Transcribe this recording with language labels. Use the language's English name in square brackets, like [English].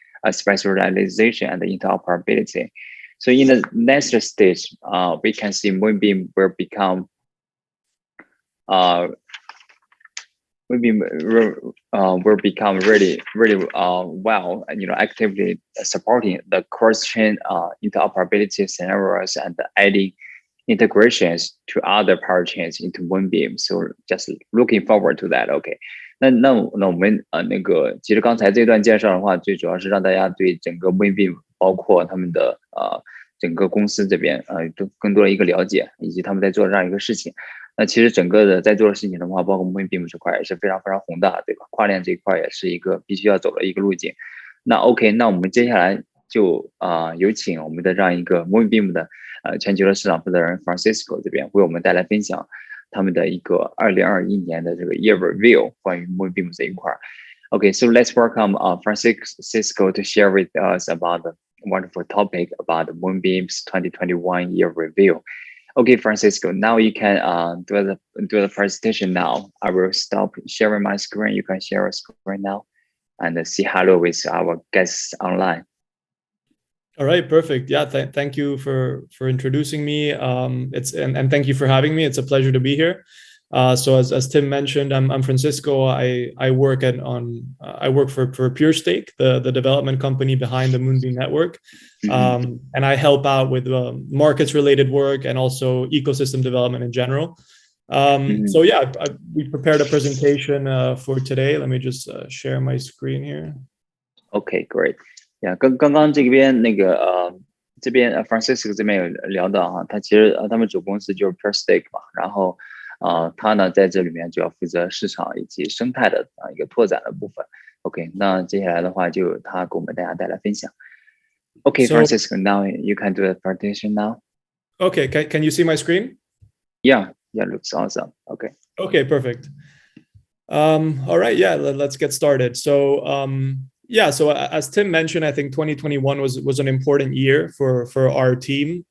[English] specialization and interoperability. So in the next stage, we can see Moonbeam will become will become really well, actively supporting the cross-chain interoperability scenarios and adding integrations to other parachains into Moonbeam. So just looking forward to that. [Chinese] OK， 那我们其实刚才这段介绍的话，最主要是让大家对整个 Moonbeam 包括他们的整个公司这边都更多的一个了解，以及他们在做这样一个事情。那其实整个的在做的事情的话，包括 Moonbeam 这块也是非常宏大，对吧？跨链这一块也是一个必须要走的一个路径。那 OK， 那我们接下来就有请我们的这样一个 Moonbeam 的全球的市场负责人 Francisco 这边为我们带来分享他们的一个2021年的这个 Year Review 关于 Moonbeam 这一块。 [English] Okay, so let's welcome Francisco to share with us about the wonderful topic about the Moonbeam's 2021 Year Review. Okay, Francisco, now you can do the presentation now. I will stop sharing my screen. You can share a screen now and say hello with our guests online. All right, perfect. Yeah, thank you for introducing me. And thank you for having me. It's a pleasure to be here. So as Tim mentioned, I'm Francisco. I work for PureStake, the development company behind the Moonbeam network, and I help out with markets related work and also ecosystem development in general. So yeah, we prepared a presentation for today. Let me just share my screen here. Okay, great. [Chinese] Yeah, 刚刚这边这边Francisco 这边有聊到哈，他其实他们主公司就是 PureStake 嘛，然后他呢在这里面就要负责市场以及生态的一个拓展的部分。 OK， 那接下来的话就他给我们大家带来分享。 [English] Okay, so, Francisco, now you can do the presentation now. Okay, can you see my screen? Yeah, looks awesome. Okay. Okay, perfect. All right, yeah, let's get started. So yeah, so as Tim mentioned, I think 2021 was an important year for our team.